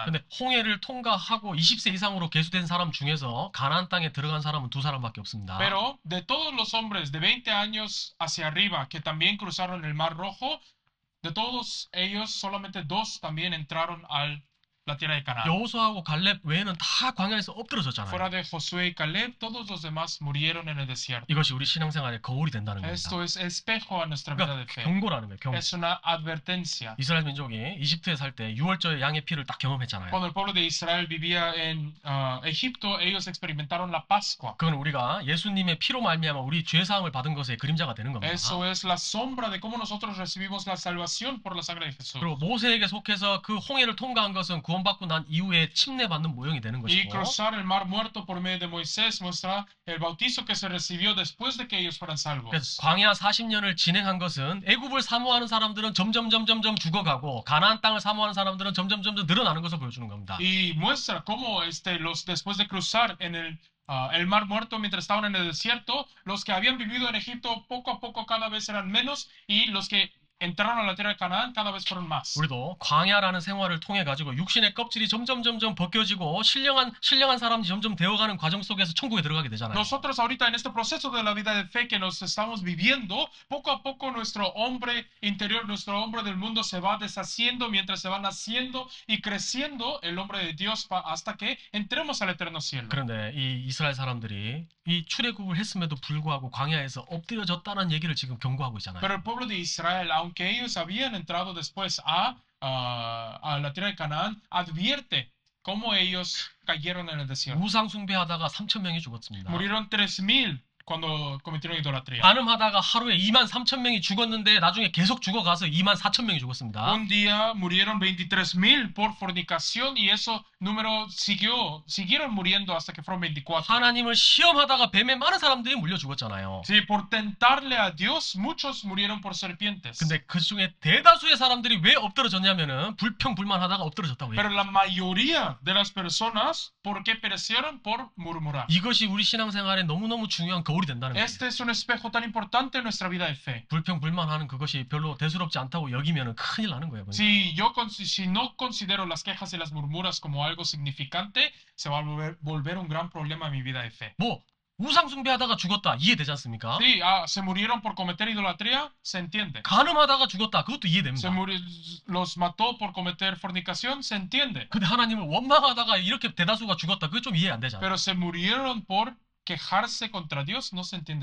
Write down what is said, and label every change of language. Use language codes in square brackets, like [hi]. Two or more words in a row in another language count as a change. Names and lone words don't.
[ko] 근데 홍해를 통과하고 20세 이상으로 계수된 사람 중에서 가나안 땅에 들어간 사람은 2사람밖에 없습니다. [es] Pero de todos los hombres de 20 años hacia arriba que también cruzaron el Mar Rojo, de todos ellos solamente 2 también entraron al la tierra de Canaán. [ko] 여호수아하고 갈렙 외에는 다 광야에서 엎드러졌잖아요. [es] Fuera de Josué y Caleb, todos los demás murieron en el desierto. [ko] 이것이 우리 신앙생활의 거울이 된다는 겁니다. [es] Esto es espejo a nuestra vida de [ko] 그러니까 [es] fe. [ko] 경고라는 거예요. 경고. [es] Es una advertencia. [ko] 이스라엘 민족이 이집트에 살 때 6월절 양의 피를 딱 경험했잖아요. [es] Cuando el pueblo de Israel vivía en Egipto, ellos experimentaron la Pascua. [ko] 그건 우리가 예수님의 피로 말미암아 우리 죄 사함을 받은 것의 그림자가 되는 겁니다. [es] Eso es la sombra de cómo nosotros recibimos la salvación por la sangre de Jesús. [ko] 그리고 모세에게 속해서 그 홍해를 통과한 것은 구원받고 난 이후에 침례받는 모형이 되는 [es] Y [ko] 것이고, [es] cruzar el mar muerto por medio de Moisés muestra el bautizo que se recibió después de que ellos fueran salvos. [ko] 그래서 광야 40년을 진행한 것은 애굽을 사모하는 사람들은 점점 죽어가고 가나안 땅을 사모하는 사람들은 점점 늘어나는 것을 보여주는 겁니다. [es] Y muestra cómo después de cruzar en el mar muerto mientras estaban en el desierto, los que habían vivido en Egipto poco a poco cada vez eran menos y los que entraron a la tierra de Canaán cada vez fueron más. [ko] 우리도 광야라는 생활을 통해 가지고 육신의 껍질이 점점 벗겨지고 신령한 사람이 점점 되어가는 과정 속에서 천국에 들어가게 되잖아요. [es] Nosotros ahorita en este proceso de la vida de fe que nos estamos viviendo, poco a poco nuestro hombre interior, nuestro hombre del mundo se va deshaciendo mientras se va naciendo y creciendo el hombre de Dios hasta que entremos al eterno cielo. [ko] 그런데 이 이스라엘 사람들이 이 출애굽을 했음에도 불구하고 광야에서 엎드려졌다는 얘기를 지금 경고하고 있잖아요. [es] Pero el pueblo de Israel, aunque ellos habían entrado después a la tierra de Canaán, advierte cómo ellos cayeron en el desierto. [ko] 우상 숭배하다가 3,000명이 죽었습니다. [es] Murieron 3,000 cuando cometieron idolatría. [ko] 간음하다가 하루에 23,000명이 죽었는데 나중에 계속 죽어가서 24,000명이 죽었습니다. [es] Un día murieron 23,000 por fornicación y eso número siguieron muriendo hasta que fueron 24. [ko] 하나님을 시험하다가 뱀에 많은 사람들이 물려 죽었잖아요. [es] Sí, por tentarle a Dios, muchos murieron por serpientes. [ko] 근데 그 중에 대다수의 사람들이 왜 엎드러졌냐면은 불평불만하다가 엎드러졌다고 해요. [es] Pero la mayoría de las personas, ¿por qué perecieron? Por murmurar. [ko] 이것이 우리 신앙생활에 너무너무 중요한 거울이 된다는 거예요. [es] Este es un espejo tan importante en nuestra vida de fe. [ko] 불평불만하는 그것이 별로 대수롭지 않다고 여기면은 큰일 나는 거예요. [es] Si no considero las quejas y las murmuras como algo significante, se va a volver un gran problema en mi vida de fe. [ko] 뭐 우상 숭배하다가 죽었다 이해되지 않습니까? [es] Sí, se murieron por cometer idolatría, se entiende. [ko] 간음하다가 죽었다 그것도 이해됩니다. [es] Los mató por cometer fornicación, se entiende. [ko] 근데 하나님을 원망하다가 이렇게 대다수가 죽었다 그게 좀 이해 안 되잖아요. [es] Pero se murieron por quejarse contra Dios, no se entiende.